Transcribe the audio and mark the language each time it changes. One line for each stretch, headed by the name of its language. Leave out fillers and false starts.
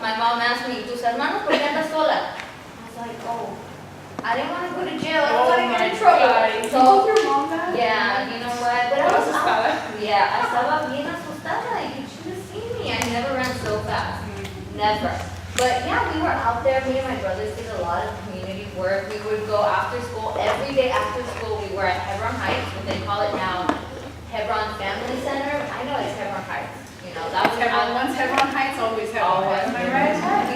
English: My mom asked me, ¿Tus hermanos por qué andas sola? I was like, oh, I didn't want to go to jail. I don't want to get in trouble. You So, told your mom that? yeah, you know what?
Spanish: But I estaba bien asustada.
English: You should have seen me. I never ran so fast. Never. But yeah, we were out there. Me and my brothers did a lot of community work. We would go after school. Every day after school, we were at Hebron Heights, what they call it now, Hebron Family Center. I know it's Hebron Heights. That was Once Hebron Heights, always Hebron Heights. Am I right?